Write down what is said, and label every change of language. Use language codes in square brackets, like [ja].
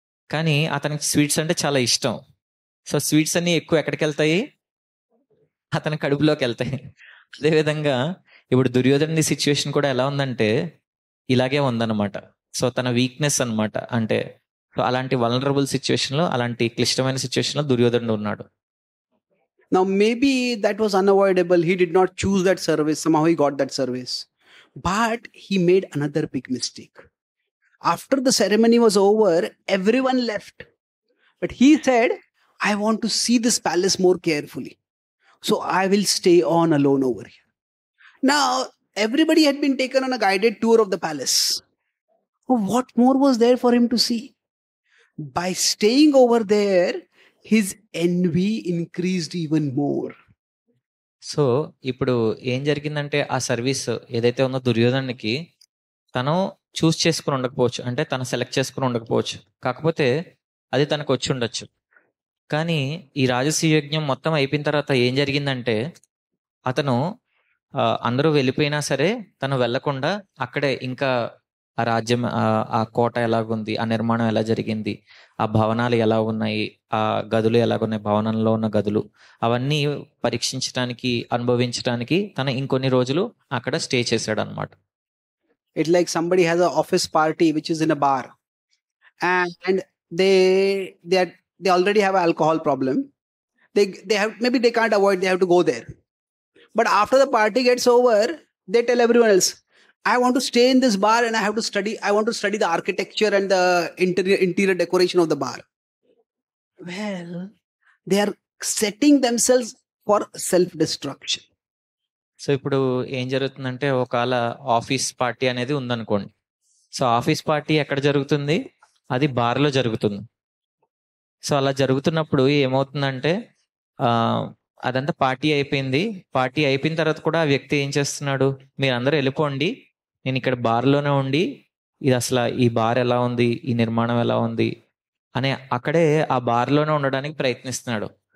[te] కానీ అతనికి స్వీట్స్ అంటే చాలా ఇష్టం. సో స్వీట్స్ అన్నీ ఎక్కువ ఎక్కడికి వెళ్తాయి? అతని కడుపులోకి వెళ్తాయి. అదేవిధంగా ఇప్పుడు దుర్యోధనుడి సిచ్యువేషన్ కూడా ఎలా ఉందంటే ఇలాగే ఉందన్నమాట. సో తన వీక్నెస్ అనమాట. అంటే సో అలాంటి వల్నరబుల్ సిచ్యువేషన్లో, అలాంటి క్లిష్టమైన సిచ్యువేషన్లో దుర్యోధనుడు ఉన్నాడు. [en] Now maybe that was unavoidable. He did not choose that service. Somehow he got that service. But he made another big mistake. After the ceremony was over, everyone left. But he said, I want to see this palace more carefully. So I will stay on alone over here. Now, everybody had been taken on a guided tour of the palace. What more was there for him to see? By staying over there, his envy increased even more. [te] So ఇప్పుడు ఏం జరిగిందంటే ఆ service ఏదైతే ఉందో దుర్యోధనునికి తను చూస్ చేసుకుని ఉండకపోవచ్చు, అంటే తను సెలెక్ట్ చేసుకుని ఉండకపోవచ్చు, కాకపోతే అది తనకు వచ్చి ఉండొచ్చు. కానీ ఈ రాజసూయ యజ్ఞం మొత్తం అయిపోయిన తర్వాత ఏం జరిగిందంటే అతను అందరూ వెళ్ళిపోయినా సరే తను వెళ్లకుండా అక్కడే ఇంకా ఆ రాజ్యం, ఆ కోట ఎలాగుంది, ఆ నిర్మాణం ఎలా జరిగింది, ఆ భవనాలు ఎలా ఉన్నాయి, ఆ గదులు ఎలాగున్నాయి, భవనంలో ఉన్న గదులు అవన్నీ పరీక్షించడానికి, అనుభవించడానికి తను ఇంకొన్ని రోజులు అక్కడ స్టే చేశాడు అనమాట. [en] It's like somebody has an office party which is in a bar, and they already have an alcohol problem. They have, maybe they can't avoid, they have to go there. But after the party gets over, they tell everyone else, I want to stay in this bar and I want to study the architecture and the interior decoration of the bar. Well, they are setting themselves for self-destruction. [te] So ఇప్పుడు ఏం జరుగుతుందంటే ఒకవేళ office party అనేది ఉందనుకోండి. So office party ఎక్కడ జరుగుతుంది? అది బార్లో జరుగుతుంది. సో అలా జరుగుతున్నప్పుడు ఏమవుతుందంటే అదంతా పార్టీ అయిపోయింది. పార్టీ అయిపోయిన తర్వాత కూడా ఆ వ్యక్తి ఏం చేస్తున్నాడు, మీరు అందరూ వెళ్ళిపోండి, నేను ఇక్కడ బార్లోనే ఉండి ఇది అసలు ఈ బార్ ఎలా ఉంది, ఈ నిర్మాణం ఎలా ఉంది అని అక్కడే ఆ బార్లోనే ఉండడానికి ప్రయత్నిస్తున్నాడు.